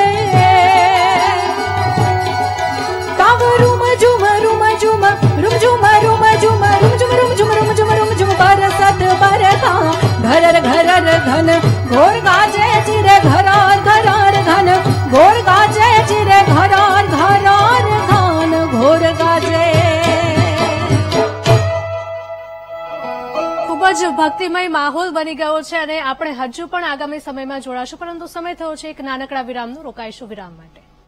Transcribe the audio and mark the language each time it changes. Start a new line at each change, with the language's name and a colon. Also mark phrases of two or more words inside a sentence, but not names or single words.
Hindi: रुम झुम रुम झुम रुम झुम रुम झुम रुम झुम रुम झुम बरसत बरखा, घरर घरर घन घोर गाजे चिरे घरार घरार घन घोर गाजे चिरे घरार घरार घन घोर गाजे।
Gujarati: ખૂબ જ ભક્તિમય માહોલ બની ગયો છે અને આપણે હજુ પણ આગામી સમયમાં જોડાશું, પરંતુ સમય થયો છે એક નાનકડા વિરામનો, રોકાઈશું વિરામ માટે।